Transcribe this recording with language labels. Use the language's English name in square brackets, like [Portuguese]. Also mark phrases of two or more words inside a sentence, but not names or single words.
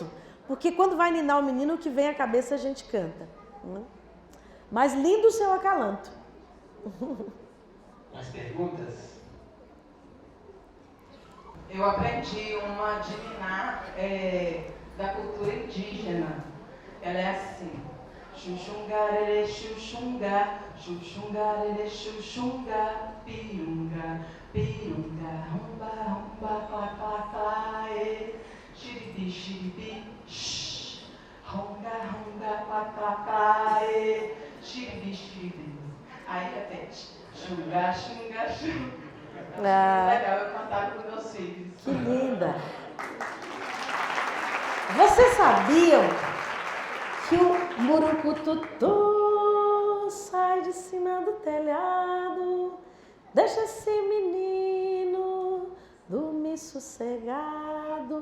[Portuguese] Porque quando vai ninar o menino, o que vem à cabeça a gente canta. Né? Mas lindo o seu acalanto. Mais perguntas? Eu aprendi uma de ninar da cultura indígena. Ela é assim. Xuxungarere, xuxunga, xuxungarere, xuxunga, piunga, piunga, rumba, rumba, clá, clá, clá, xiribi, xiribi, shh, runga, runga, clá, clá, clá, xiribi, xiribi. Aí repete, xunga, xunga, xunga. Legal, eu cantava com meus filhos. Que linda! Vocês sabiam que o murucututu sai de cima do telhado, deixa esse menino dormir sossegado.